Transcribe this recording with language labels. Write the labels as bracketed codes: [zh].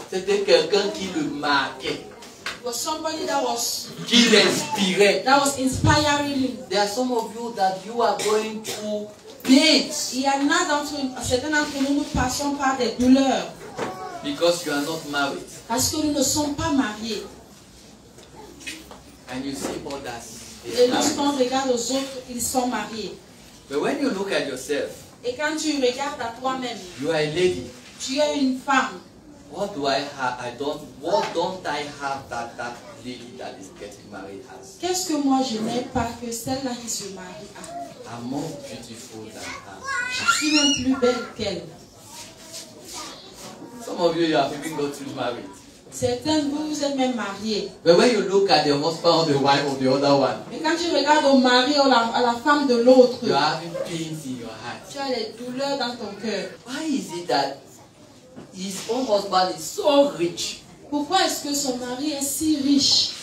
[fr] C'était quelqu'un qui le marquait, [en] It was somebody that was [fr] qui l'inspirait. [en] inspiring him. There are some of you that you are going through pains [fr] Il y en a certains d'entre nous, nous passons par des douleurs [en] because you are not married. [fr] parce que nous ne sommes pas mariés. [en] And you see others. they [fr] Et [en] are married. [fr] lorsqu'on regarde aux autres, ils sont mariés. [en] But when you look at yourself, [fr] Et quand tu regardes à toi-même, [en] you are a lady. [fr] tu es une femme. [en] What do I have? What don't I have that lady that is getting married has? [fr] Qu'est-ce que moi je n'ai pas que celle-là qui se marie a? [en] I'm more beautiful than her. [fr] Je suis même plus belle qu'elle. [en] Some of you have even got to married. [fr] Certains de vous, vous êtes même mariés. [en] But when you look at the husband or the wife of the other one, [fr] Mais quand tu regardes au mari ou à la femme de l'autre, [en] you are having pains in your heart. [fr] tu as des douleurs dans ton cœur. [en] Why is it that his own husband is so rich? [fr] Pourquoi est-ce que son mari est si riche?